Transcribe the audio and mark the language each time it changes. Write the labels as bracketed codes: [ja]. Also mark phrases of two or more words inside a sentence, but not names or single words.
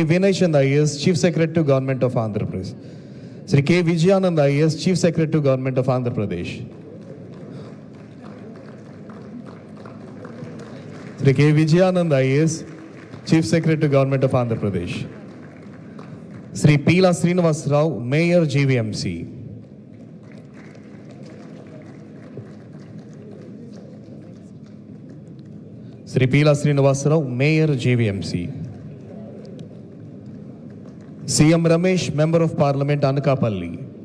[en] Vinay Chand IAS, Chief Secretary to Government of Andhra Pradesh. Sri K. Vijayanand IAS, Chief Secretary to Government of Andhra Pradesh. Sri K. Vijayanand IAS, Chief Secretary to Government of Andhra Pradesh. Sri Pila Srinivas Rao, Mayor GVMC. Sri Pila Srinivas Rao, Mayor GVMC. CM Ramesh, Member of Parliament, Anakapalli.